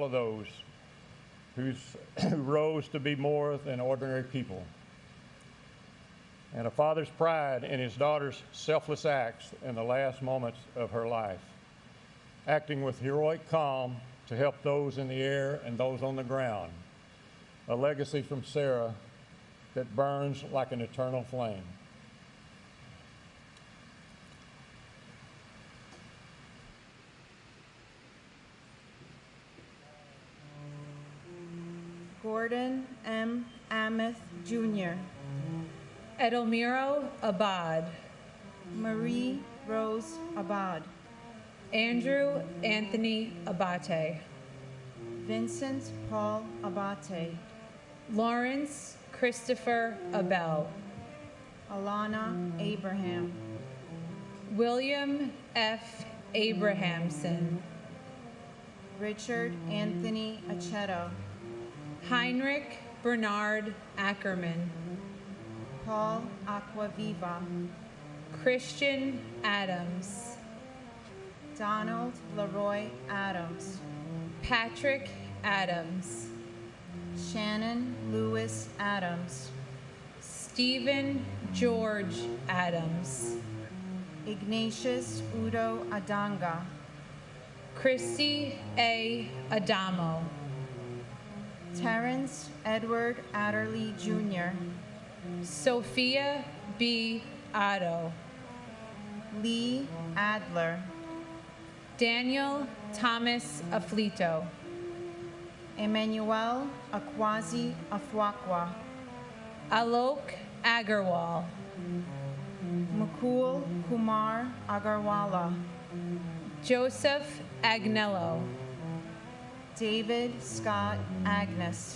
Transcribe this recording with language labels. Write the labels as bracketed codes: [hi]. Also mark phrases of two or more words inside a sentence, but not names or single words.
[en] of those who rose to be more than ordinary people, and a father's pride in his daughter's selfless acts in the last moments of her life, acting with heroic calm to help those in the air and those on the ground, a legacy from Sarah that burns like an eternal flame. Gordon M. Ameth, Jr. Edelmiro Abad. Marie Rose Abad. Andrew Anthony Abate. Vincent Paul Abate. Lawrence Christopher Abel. Alana Abraham. William F. Abrahamson. Richard Anthony Aceto. Heinrich Bernard Ackerman. Paul Aquaviva. Christian Adams. Donald Leroy Adams. Patrick Adams. Shannon Lewis Adams. Stephen George Adams. Ignatius Udo Adanga. Christy A. Adamo. Terrence Edward Adderley, Jr. Sophia B. Otto. Lee Adler. Daniel Thomas Aflito. Emmanuel Akwazi Afwakwa. Alok Agarwal. Mukul Kumar Agarwala. Joseph Agnello. David Scott Agnes.